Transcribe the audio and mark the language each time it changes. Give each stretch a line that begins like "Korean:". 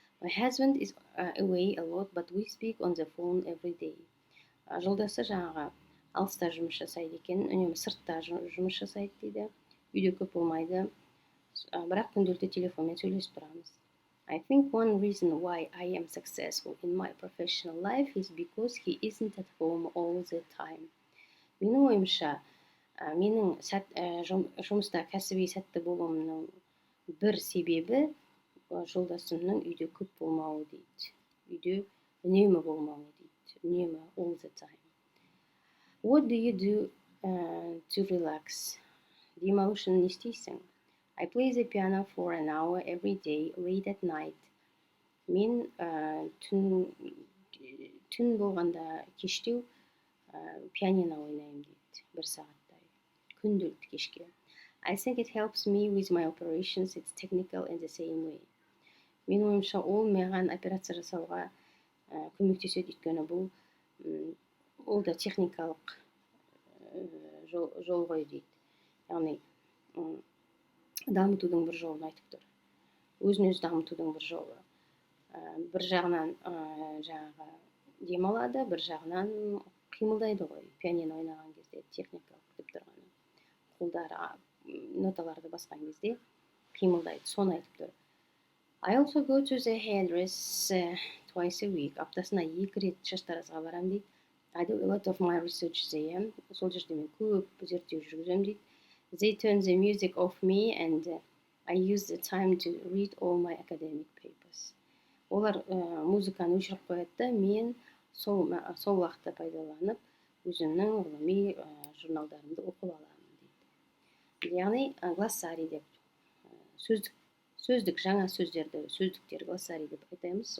English: My husband is away a lot, but we speak on the phone every day.
Kazakh: Жолдасы жаңағы алыста жұмыс жасайды екен, үнемі сыртта жұмыс жасайды дейді. Үйде көп болмайды, бірақ күнделікті телефонмен сөйлесіп тұрамыз.
English: I think one reason why I am successful in my professional life is because he isn't at home all the time.
Kazakh: Менің ойымша, менің жұмыста кәсіби сәтті болуымның бір себебі жолдасымның үйде көп болмауы дейді. Үйде үнемі болмауы дейді. Үнемі
English: all the time. What do you do to relax?
Kazakh: Демалу үшін не істейсің?
English: I play the piano for an hour every day, late at night.
Kazakh: Мен түн болғанда кештеу пианино ойнаймын дейді, бір сағаттай. Күнделікті кешке.
English: I think it helps me with my operations. It's technical in the same way.
Kazakh: Менің ойымша ол маған операция жасауға көмектеседі, өйткені бұл ол да техникалық жол ғой дейді. Яғни дамытудың бір жолын айтып тұр. Өзін-өзі дамытудың бір жолы. Бір жағынан жаңағы демалады, бір жағынан қимылдайды ғой. Пианино ойнаған кезде техникалық деп тұрғаны. Қолдары ноталарды басқан кезде қимылдайды, соны айтып тұр.
English: I also go to the hairdresser twice a week.
Kazakh: Аптасына 2 рет шаштаразға барам дейді.
English: I do a lot of my research there.
Kazakh: Сол жерде мен көп зерттеу жүргіземін дейді.
English: They turn the music off me and I use the time to read all my academic papers.
Kazakh: Олар музыканы өшіріп қояды, мен сол уақытты пайдаланып өзімнің ғылыми журналдарымды оқып аламын дейді. Яғни глоссарий деп сөздік жаңа сөздерді, сөздіктер глоссарий деп айтамыз.